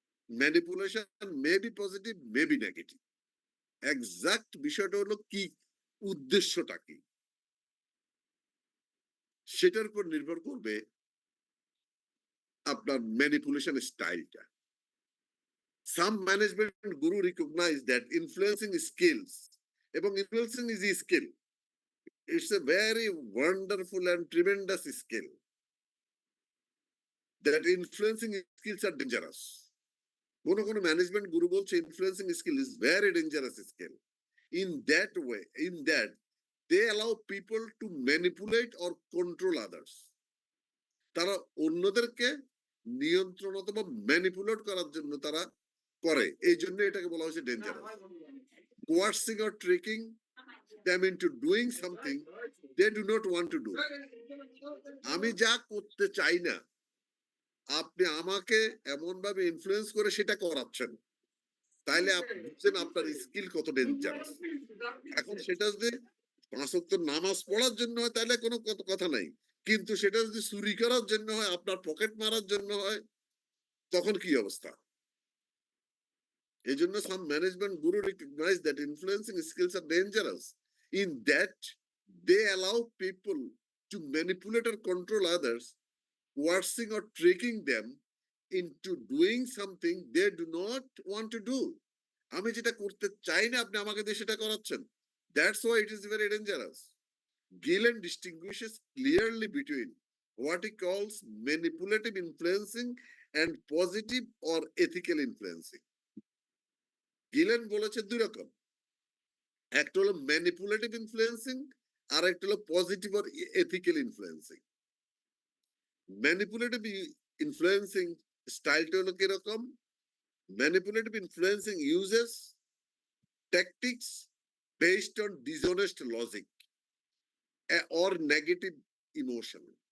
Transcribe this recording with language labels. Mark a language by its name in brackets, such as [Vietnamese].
[Bangla] Manipulation [English] May be positive, may be negative. [Bangla] Exact বিষয়টা হলো কি, উদ্দেশ্যটা কি, সেটার উপর নির্ভর করবে আপনার ম্যানিপুলেশন স্টাইলটা। [English] Some management guru recognize that influencing skills, এবং influencing is a skill. It's a very wonderful and tremendous skill. that influencing skills are dangerous. [Bangla] কোনো ম্যানেজমেন্ট গুরু বলছে [English] Influencing skill is very dangerous skill. In that way, in that they allow people to manipulate or control others. [Bangla] তারা অন্যদেরকে নিয়ন্ত্রণ অথবা manipulate করার জন্য তারা করে, এই জন্য এটাকে বলা হয়েছে dangerous. [English] Coercing or tricking them into doing something they do not want to do. [Bangla] আমি যা করতে চাই না আপনি আমাকে এমন ভাবে ইনফ্লুয়েন্স করে সেটা করাচ্ছেন, তাইলে আপনি বুঝছেন আপনার স্কিল কত ডেঞ্জারাস। এখন সেটা যদি 5 ওয়াক্ত নামাজ পড়ার জন্য হয় তাহলে কোনো কথা নাই, কিন্তু সেটা যদি চুরি করার জন্য হয়, আপনার পকেট মারার জন্য হয়, তখন কি অবস্থা? এই জন্য [English] some management guru recognize that influencing skills are dangerous in that they allow people to manipulate or control others, coercing or tricking them into doing something they do not want to do. [Bangla] আমি যেটা করতে চাই না আপনি আমাকে দিয়ে সেটা করাচ্ছেন। [English] That's why it is very dangerous. Gillen distinguishes clearly between what he calls manipulative influencing and positive or ethical influencing. [Bangla] Guillain বলেছে দুই রকম, একটা হলো ম্যানিপুলেটিভ ইনফ্লুয়েন্সিং আর একটা হলো পজিটিভ আর এথিক্যাল ইনফ্লুয়েন্সিং। ম্যানিপুলেটিভ ইনফ্লুয়েন্সিং স্টাইলটা হলো কিরকম? [English] Manipulative influencing uses tactics based on dishonest logic or negative emotion.